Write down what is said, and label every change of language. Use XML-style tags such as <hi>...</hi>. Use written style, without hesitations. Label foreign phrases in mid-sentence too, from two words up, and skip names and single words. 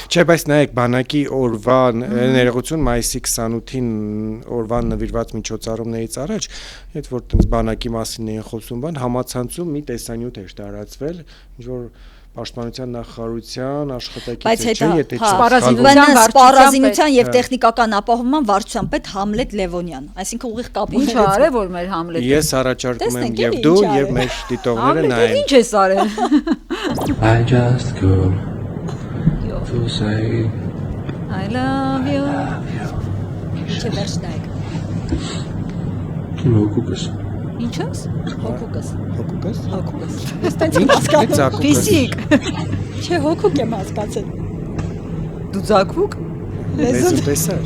<hy>Չէ, բայց նայեք, բանակի օրվա ներողություն մայիսի 28-ին օրվան նվիրված միջոցառումներից առաջ, այդ որ տենց բանակի մասին էին խոսում, բան համացանցում մի տեսանյութ էր տարածվել, ինչ որ Պաշտպանության նախարարության աշխատակիցը չէ, եթե սպառազինության եւ տեխնիկական ապահովման վարչության պետ Համլետ Լևոնյան, այսինքն ուղիղ կապ ունի։ Ինչ արել որ մեր Համլետը։ Ես առաջարկում եմ եւ դու եւ մեր դիտողները նայեն։ Ինչ ես արել։</hy> <en>I just go to say I love you։</en> <hy>Չէ, վերջնայեք։ Հոգուկս։ Ինչս։ Հոգուկս։ Հոգուկս։ Ես տենց հասկացա։ Ֆիզիկ։ Չէ, հոգուկ եմ հասկացել։ Դու ձակվուկ։ Լեզուն տեսար։</hy>